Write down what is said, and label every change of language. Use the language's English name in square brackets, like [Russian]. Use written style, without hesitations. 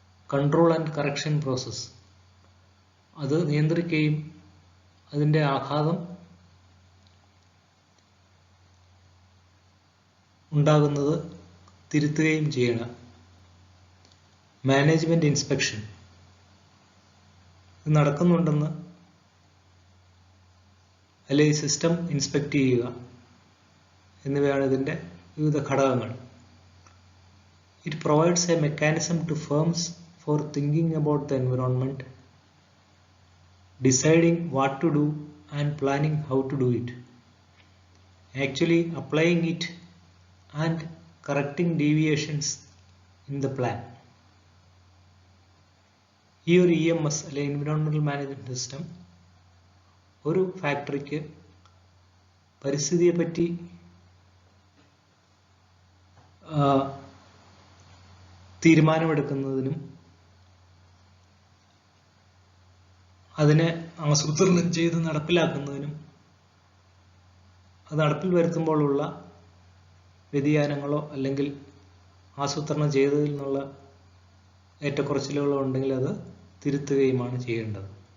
[English] control and correction process, [Malayalam] അത് നിയന്ത്രിക്കുകയും അതിൻ്റെ ആഘാതം ഉണ്ടാകുന്നത് തിരുത്തുകയും ചെയ്യണം. മാനേജ്മെൻറ്റ് ഇൻസ്പെക്ഷൻ, ഇത് നടക്കുന്നുണ്ടെന്ന് അല്ലെങ്കിൽ സിസ്റ്റം ഇൻസ്പെക്ട് ചെയ്യുക എന്നിവയാണ് ഇതിൻ്റെ വിവിധ ഘടകങ്ങൾ. [English] It provides a mechanism to firms for thinking about the environment, deciding what to do and planning how to do it. Actually applying it and correcting deviations in the plan. [Malayalam] ഈ ഒരു EMS അല്ലെങ്കിൽ environmental management system ഒരു ഫാക്ടറിക്ക് പരിസ്ഥിതിയെ പറ്റി തീരുമാനമെടുക്കുന്നതിനും അതിനെ ആസൂത്രണം ചെയ്ത് നടപ്പിലാക്കുന്നതിനും അത് നടപ്പിൽ വരുത്തുമ്പോഴുള്ള വ്യതിയാനങ്ങളോ അല്ലെങ്കിൽ ആസൂത്രണം ചെയ്തതിൽ നിന്നുള്ള ഏറ്റക്കുറച്ചിലുകളോ ഉണ്ടെങ്കിൽ അത് തിരുത്തുകയുമാണ് ചെയ്യേണ്ടത്.